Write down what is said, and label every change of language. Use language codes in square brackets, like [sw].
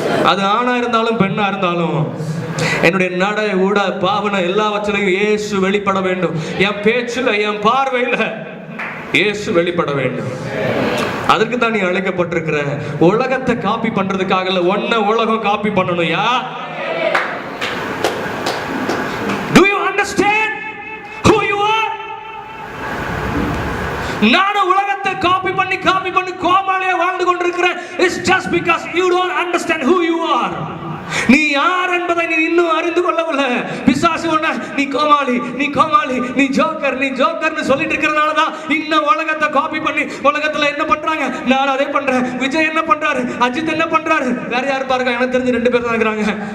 [ta] அது ஆணா இருந்தாலும் பெண்ணா இருந்தாலும், என்னுடைய நடை உட பாவனை எல்லாவற்றிலையும் இயேசு வெளிப்பட வேண்டும். என் பேச்சுல, என் பார்வையில இயேசு வெளிப்பட வேண்டும். அதற்கு தான் நீ அழைக்கப்பட்டிருக்கிற. உலகத்தை காப்பி பண்றதுக்காக இல்ல, ஒன்ன உலகம் காப்பி பண்ணணும். [en] Yeah, do you understand who you are? [ta] நானும் உலகத்தை காப்பி பண்ணி கோமாளியா வாழ்ந்து கொண்டிருக்கிறேன். [en] It's just because you don't understand who you are. [ta] நீ யார் என்பதை நீ இன்னும் அறிந்து கொள்ளவில்லை. பிசாசு உன்னை நீ கோமாளி, நீ கோமாளி, நீ ஜோக்கர், நீ ஜோக்கர்னு சொல்லிட்டு இருக்கிறதுனால தான் இன்னும் உலகத்தை காப்பி பண்ணி உலகத்துல என்ன பண்றாங்க, நான் அதே பண்றேன், விஜய் என்ன பண்றாரு, அஜித் என்ன பண்றாரு, வேற யார் பாருங்க, எனக்கு தெரிஞ்சு 2 பேர் தான் இருக்கிறாங்க.